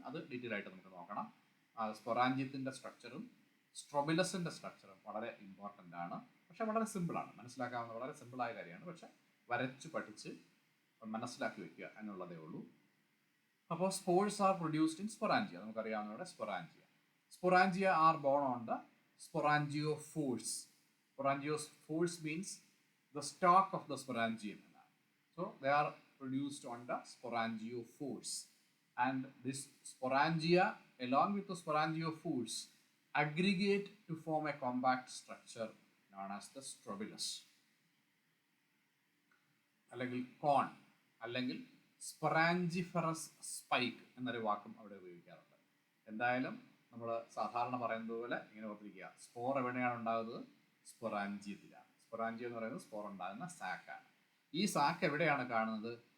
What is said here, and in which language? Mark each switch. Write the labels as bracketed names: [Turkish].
[Malayalam] അത് ഡീറ്റെയിൽ ആയിട്ട് നമുക്ക് നോക്കണം. സ്പൊറാഞ്ചിയത്തിൻ്റെ സ്ട്രക്ചറും സ്ട്രോബിലസിൻ്റെ സ്ട്രക്ചറും വളരെ ഇമ്പോർട്ടൻ്റ് ആണ്. പക്ഷേ വളരെ സിമ്പിളാണ്, മനസ്സിലാക്കാവുന്ന വളരെ സിമ്പിളായ കാര്യമാണ്. പക്ഷേ വരച്ച് പഠിച്ച് മനസ്സിലാക്കി വെക്കുക എന്നുള്ളതേ ഉള്ളൂ. അപ്പോൾ [English] Spores are produced in sporangia. [Malayalam] നമുക്കറിയാവുന്നവിടെ sporangia. [English] Sporangia are borne on the sporangiophores. Sporangiophores means the stalk of the sporangium. So they are produced on the sporangiophores. And this sporangia, along with the sporangiophores, aggregate to form a compact structure known as the strobilus. [Malayalam] അല്ലെങ്കിൽ കോൺ അല്ലെങ്കിൽ സ്പൊറാഞ്ചിഫറസ് spike എന്നൊരു വാക്കും അവിടെ ഉപയോഗിക്കാറുണ്ട്. എന്തായാലും നമ്മൾ സാധാരണ പറയുന്നത് പോലെ ഇങ്ങനെ ഓർത്തിരിക്കുക, സ്പോർ എവിടെയാണ് ഉണ്ടാകുന്നത്? സ്പൊറാഞ്ചിയത്തിലാണ്. സ്പൊറാഞ്ചിയം എന്ന് പറയുന്നത് സ്പോർ ഉണ്ടാകുന്ന സാക്കാണ്. ഈ സാക്ക് എവിടെയാണ് കാണുന്നത്?